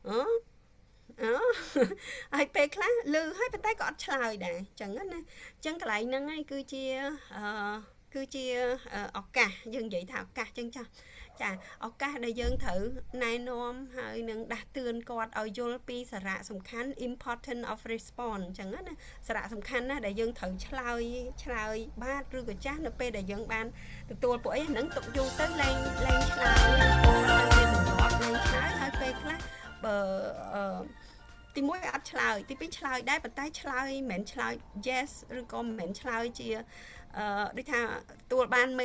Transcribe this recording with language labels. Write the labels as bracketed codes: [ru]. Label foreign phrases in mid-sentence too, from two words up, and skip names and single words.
[km] ហើយពេលខ្លះលឺហើយប៉ុន្តែក៏អត់ឆ្លើយដែរអញ្ចឹងណាអញ្ចឹងកន្លែងហ្នឹងឯងគឺជាឱកាសយើងនិយាយថាឱកាសអញ្ចឹងចាឱកាសដែលយើងត្រូវណែនាំហើយនឹងដាស់តឿនគាត់ ឲ្យយល់ពីសារៈសំខាន់ [en] important of response [km] អញ្ចឹងណាសារៈសំខាន់ណាស់ដែលយើងត្រូវឆ្លើយបាទឬក៏ចាស់នៅពេលដែលយើងបានទទួល ពួកអីហ្នឹងទុកយូរទៅលែងឆ្លើយទៅមានទម្លាប់លែងឆ្លើយហើយពេលខ្លះបើទី1អត់ឆ្លើយទី2ឆ្លើយ ដែរប៉ុន្តែឆ្លើយមិនមែនឆ្លើយ yes ឬក៏មិនមែនឆ្លើយជាដូចថាទទួលបានមេ